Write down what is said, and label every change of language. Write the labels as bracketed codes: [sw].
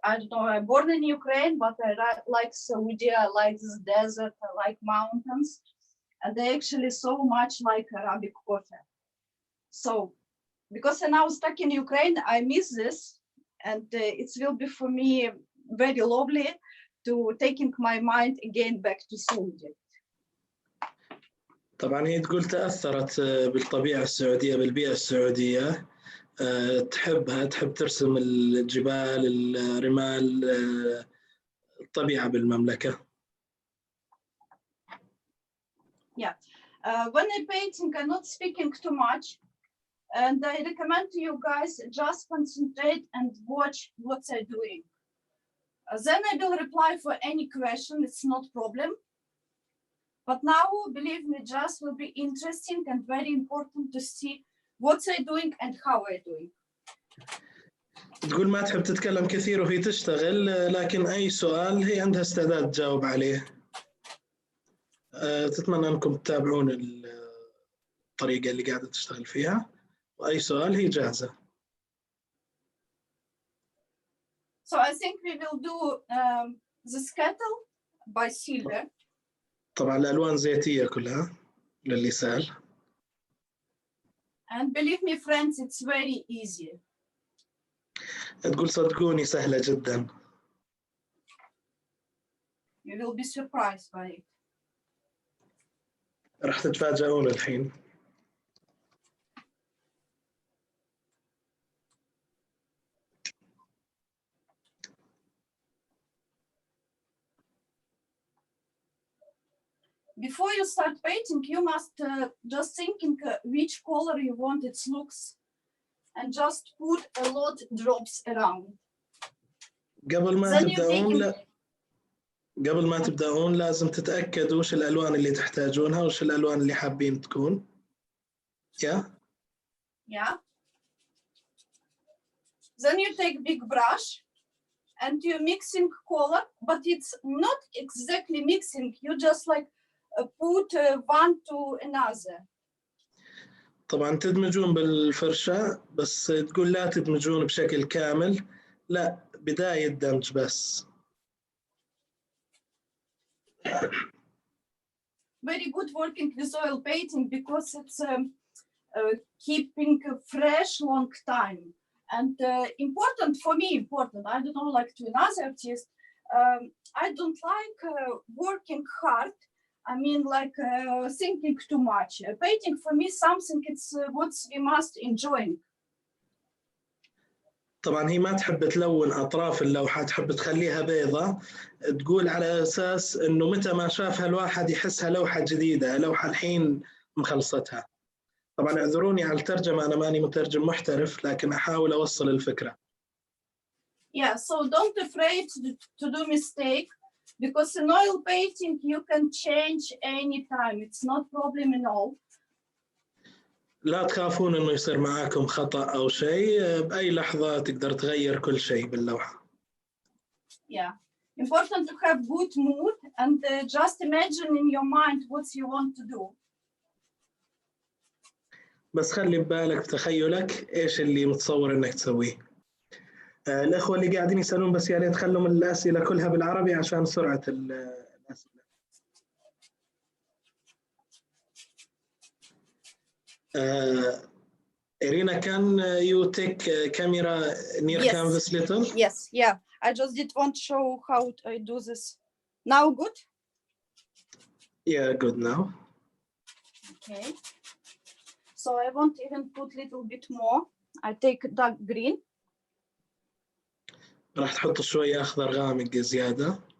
[en] I don't know, I'm born in Ukraine, but I like Saudi, I like this desert, I like mountains, and they actually so much like Arabic coffee. So because I'm now stuck in Ukraine, I miss this, and it will be for me very lovely to taking my mind again back to Saudi. [ar] طبعا هي تقول تأثرت بالطبيعة السعودية، بالبيئة السعودية، تحبها، تحب ترسم الجبال، الرمال، الطبيعة بالمملكة. [en] Yeah, when I'm painting, I'm not speaking too much, and I recommend to you guys just concentrate and watch what I'm doing. Then I will reply for any question, it's not problem. But now, believe me, just will be interesting and very important to see what I'm doing and how I'm doing. [ar] تقول ما تحب تتكلم كثير وهي تشتغل، لكن أي سؤال هي عندها استعداد تجاوب عليه. تتمنى أنكم تتابعون الطريقة اللي قاعدة تشتغل فيها، وأي سؤال هي جاهزة. [en] So I think we will do the scuttle by silver. [ar] طبعا الألوان زيتية كلها للي سأل. [en] And believe me, friends, it's very easy. [ar] تقول صدقوني سهلة جدا. [en] You will be surprised by it. [ar] راح تتفاجئون الحين. [en] Before you start painting, you must just thinking which color you want its looks, and just put a lot drops around. [ar] قبل ما [en] Then you [ar] تبدأون [en] begin. [ar] لا قبل ما تبدأون لازم تتأكدوا وش الألوان اللي تحتاجونها وش الألوان اللي حابين تكون. [en] Yeah. Then you take big brush and you're mixing color, but it's not exactly mixing. You just like put one to another. [ar] طبعا تدمجون بالفرشة بس تقول لا تدمجون بشكل كامل، لا بداية دمج بس. [en] Very good working with oil painting because it's keeping fresh long time. And important for me, I don't know, like to another artist, I don't like working hard. I mean, like thinking too much. Painting for me something it's what we must enjoy. [ar] طبعا هي ما تحب تلون أطراف اللوحة، تحب تخليها بيضة، تقول على أساس إنه متى ما شافها الواحد يحسها لوحة جديدة، لوحة الحين مخلصتها. طبعا اعذروني على الترجمة، أنا ماني مترجم محترف لكن أحاول أوصل الفكرة. [en] Yeah, so don't afraid to do mistake because in oil painting you can change anytime. It's not problem at all. [ar] لا تخافون إنه يصير معاكم خطأ أو شيء، بأي لحظة تقدر تغير كل شيء باللوحة. [en] Yeah, important to have good mood and just imagine in your mind what you want to do. [ar] بس خلي ببالك بتخيلك إيش اللي متصور إنك تسويه. الأخوة اللي قاعدين يسألون بس يا ريت خلوا من الأسئلة كلها بالعربي عشان سرعة الأسئلة. [en] Irina, can you take camera near canvas little? Yes, yeah. I just did want to show how I do this. Now good? Yeah, good now. Okay. So I want even put a little bit more. I take dark green. [ar] راح تحط شوية أخضر غامق زيادة.